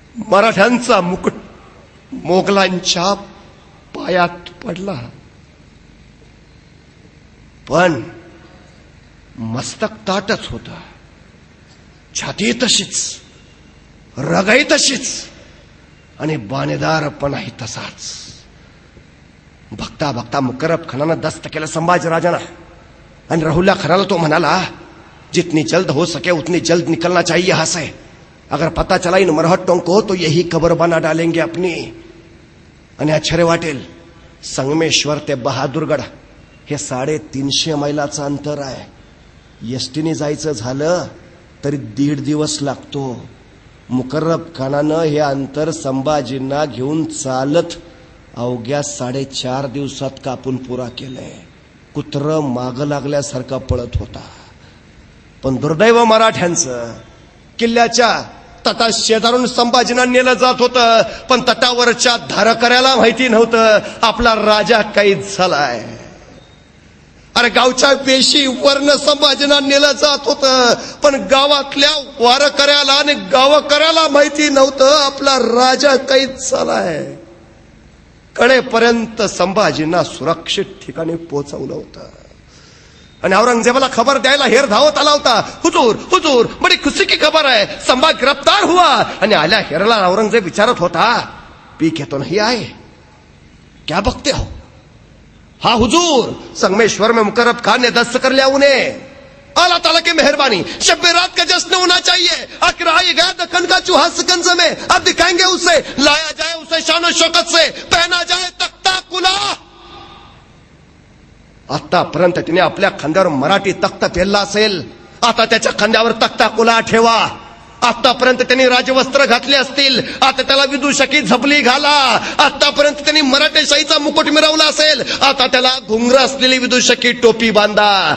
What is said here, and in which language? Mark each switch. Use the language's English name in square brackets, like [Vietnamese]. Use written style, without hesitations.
[Marathi] मराठ्यांचा मुकुट मोगलांच्या पायात पडला, पण मस्तक ताटच होत, छाती तशीच, रगाई तशीच आणि बाणेदारपणाही तसाच. बघता बघता मुकर्रब खानानं दस्त केलं संभाजीराजांना आणि राहुल्या खानाला तो म्हणाला, [Hindi] जितनी जल्द हो सके उतनी जल्द निकलना चाहिए यहां से. अगर पता चला इन मरहट्टों को तो यही कबर बना डालेंगे अपनी. [Marathi] आणि आश्चर्य वाटेल, संगमेश्वर ते बहादूरगड हे 350 मैलाचं अंतर आहे. एसटीने जायचं झालं तरी 1.5 दिवस लागतो. मुकर्रब खानानं हे अंतर संभाजींना घेऊन चालत अवघ्या 4.5 दिवसात कापून पुरा केलंय. कुत्र माग लागल्यासारखा पळत होता. पण दुर्दैव मराठ्यांचं, किल्ल्याच्या तटा शेजारून संभाजींना नेलं जात होतं, पण तटावरच्या धारकऱ्याला माहिती नव्हतं आपला राजा कैद झालाय. अरे गावच्या वेशीवरनं संभाजींना नेलं जात होतं, पण गावातल्या वारकऱ्याला आणि गावकऱ्याला माहिती नव्हतं आपला राजा कैद झालाय. कडेपर्यंत संभाजींना सुरक्षित ठिकाणी पोहोचवलं होतं आणि औरंगजेबाला खबर द्यायला हेर धावत आला होता. [Hindi] हुजूर हुजूर बडी खुशी की खबर है, संभा गिरफ्तार हुआ. [Marathi] आणि आल्या हेरला औरंगजेब विचारत होता, [Hindi] पी के तो नहीं आए, क्या बकते हो? हाँ हुजूर, संगमेश्वर में मुकर्रब खान ने दस्त कर लिया उन्हें. अल्लाह ताला की मेहरबानी, शब रात का जश्न होना चाहिए. आखिर आई गया दक्कन का चूहा सिकंज में, अब दिखाएंगे उसे, लाया जाए उसे शान शौकत से, पहना जाए तख्ता कुला. [Marathi] आतापर्यंत तिने आपल्या खांद्यावर मराठी तख्त पेरला असेल, आता त्याच्या खांद्यावर तख्ता कुला ठेवा. आतापर्यंत त्यांनी राजवस्त्र घातले असतील, आता त्याला विदूषकी झपली घाला. आतापर्यंत त्यांनी मराठेशाहीचा मुकुट मिरवला असेल, आता त्याला घुंगर असलेली विदूषकी टोपी बांधा.